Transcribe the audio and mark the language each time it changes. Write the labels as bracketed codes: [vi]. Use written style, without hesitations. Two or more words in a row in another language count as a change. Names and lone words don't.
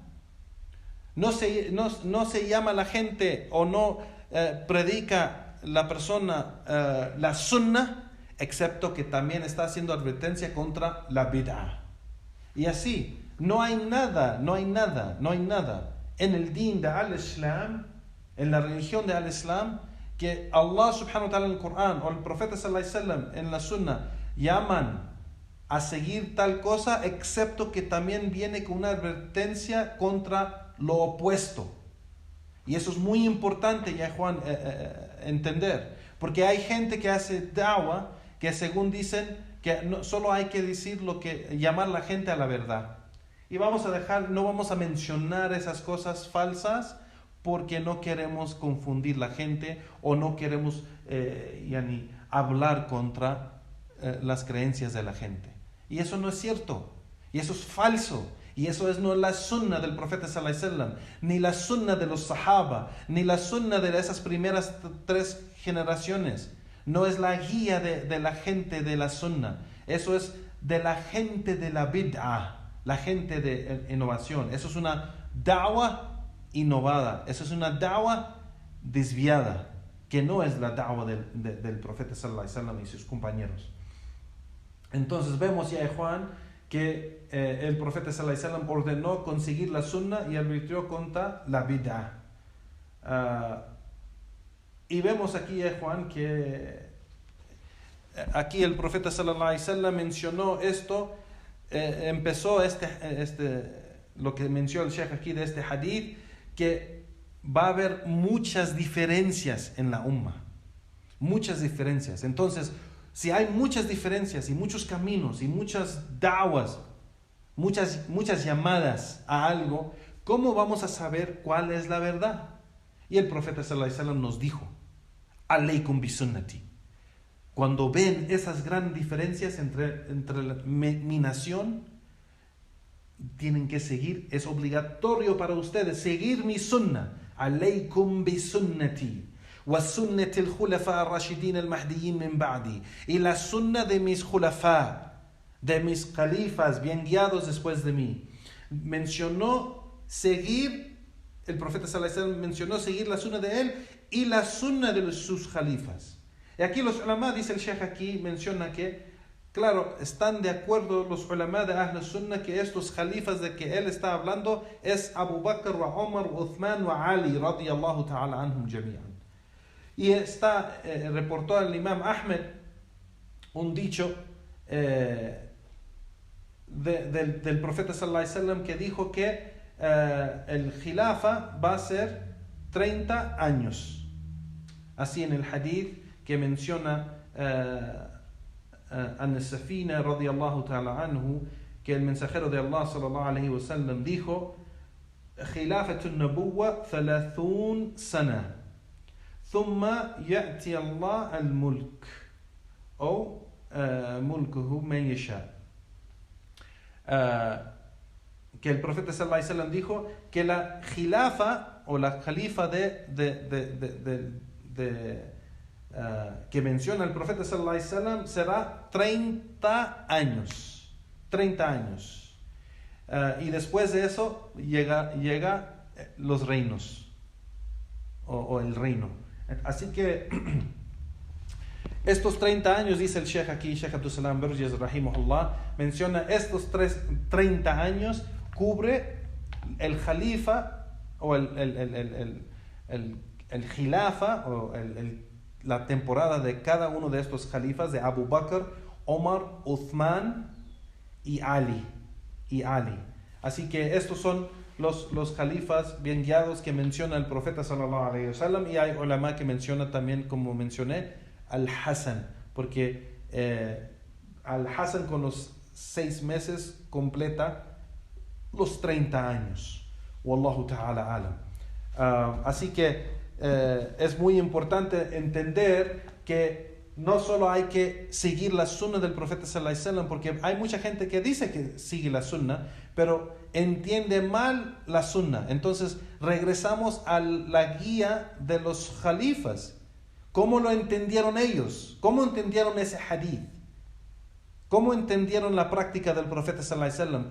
[es] No se llama a la gente o no predica la persona la sunnah excepto que también está haciendo advertencia contra la bid'ah. Y así, no hay nada en el din de al-Islam, en la religión de al-Islam, que Allah [ar] سبحانه وتعالى [es] en el Corán o el profeta [ar] صلى الله عليه وسلم [es] en la sunnah llaman a seguir tal cosa, excepto que también viene con una advertencia contra lo opuesto. Y eso es muy importante, ya Juan, entender, porque hay gente que hace da'wah que según dicen que solo hay que decir llamar a la gente a la verdad. Y no vamos a mencionar esas cosas falsas, porque no queremos confundir la gente o no queremos hablar contra las creencias de la gente. Y eso no es cierto, y eso es falso, Y eso no es la sunna del profeta [ar] صلى الله عليه وسلم, [es] ni la sunna de los sahaba, ni la sunna de esas primeras 3 generaciones. No es la guía de la gente de la sunna. Eso es de la gente de la bid'ah, la gente de innovación. Eso es una da'wa innovada. Eso es una da'wa desviada, que no es la da'wa del profeta [ar] صلى الله عليه وسلم [es] y sus compañeros. Entonces vemos ya, Juan, que el profeta [ar] صلى الله عليه وسلم [es] ordenó conseguir la sunna y advirtió contra la bid'ah. Y vemos aquí, Juan, que aquí el profeta [ar] صلى الله عليه وسلم [es] mencionó esto, empezó lo que mencionó el Sheikh aquí de este hadith, que va a haber muchas diferencias en la umma, muchas diferencias. Entonces, si hay muchas diferencias y muchos caminos y muchas da'was, muchas llamadas a algo, ¿cómo vamos a saber cuál es la verdad? Y el profeta [ar] صلى الله عليه وسلم [es] nos dijo: [ar] عليكم بسنتي. [es] Cuando ven esas grandes diferencias entre mi nación, tienen que seguir, es obligatorio para ustedes seguir mi sunna. [ar] عليكم بسنتي وسنة الخلفاء الراشدين المهديين من بعدي. [es] Y la sunna de mis khulafa, de mis califas bien guiados después de mí. Mencionó seguir, el profeta [ar] صلى الله عليه وسلم [es] mencionó seguir la sunna de él y la sunna de sus califas. Y aquí los ulama, dice el Sheikh aquí, menciona que, claro, están de acuerdo los ulama de [ar] أهل السنة [es] que estos califas de que él está hablando es Abu Bakr, wa Umar, wa Uthman, wa Ali, [ar] رضي الله تعالى عنهم جميعا. [es] Y reportó al Imam Ahmed un dicho del profeta [ar] صلى الله عليه وسلم [es] que dijo que el khilafa va a ser 30 años. Así en el hadith que menciona An-Safina [ar] رضي الله تعالى عنه, [es] que el mensajero de Allah [ar] صلى الله عليه وسلم dijo: خلافة النبوة 30 سنة ثم يؤتي الله الملك أو ملكه من يشاء. [es] Que el profeta [ar] صلى الله عليه وسلم [es] dijo que la khilafa o la khalifa que menciona el profeta [ar] صلى الله عليه وسلم [es] será 30 años. 30 años. Y después de eso llega los reinos o el reino. Así que estos 30 años, dice el Sheikh aquí, Sheikh Abdul Salam Burjes rahimahullah, menciona estos 30 años cubre el khalifa o el khilafa o la temporada de cada uno de estos califas, de Abu Bakr, Omar, Uthman y Ali. Así que estos son los califas bien guiados que menciona el profeta [ar] صلى الله عليه وسلم, [es] y hay ulama que menciona también, como mencioné, Al-Hasan, porque Al-Hasan con los 6 meses completa los 30 años. [ar] والله تعالى أعلم. [es] Así que es muy importante entender que no solo hay que seguir la sunna del profeta [ar] صلى الله عليه وسلم, [es] porque hay mucha gente que dice que sigue la sunna, pero entiende mal la sunna. Entonces regresamos a la guía de los califas. ¿Cómo lo entendieron ellos? ¿Cómo entendieron ese hadith? ¿Cómo entendieron la práctica del profeta [ar] صلى الله عليه وسلم?